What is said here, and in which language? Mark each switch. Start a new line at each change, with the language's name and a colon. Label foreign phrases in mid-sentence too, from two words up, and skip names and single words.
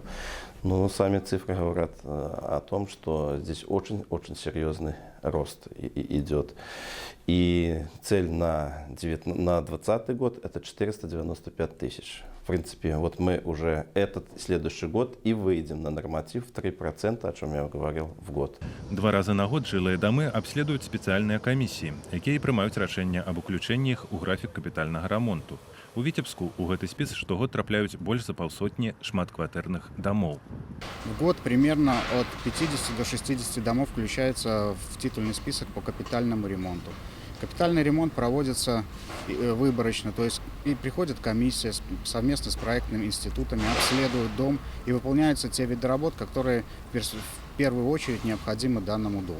Russian: Сами цифры говорят о том, что здесь очень серьезный рост идет. И цель на 2020 год это 495 тысяч. В принципе, вот мы уже этот следующий год и выйдем на норматив 3%, о чем я говорил, в год.
Belarusian: 2 разы на год жылыя дамы абследуюць спецыяльныя камісіі, якія прымаюць рашэнне аб уключэнні іх у графік капітальнага рамонту. У Витебску у гэты спіс штогод трапляюць больш за паўсотні шматкватэрных домов.
Russian: В год примерно от 50 до 60 домов включается в титульный список по капитальному ремонту. Капитальный ремонт проводится выборочно, то есть и приходит комиссия совместно с проектными институтами, обследует дом и выполняются те виды работ, которые в первую очередь необходимы данному дому.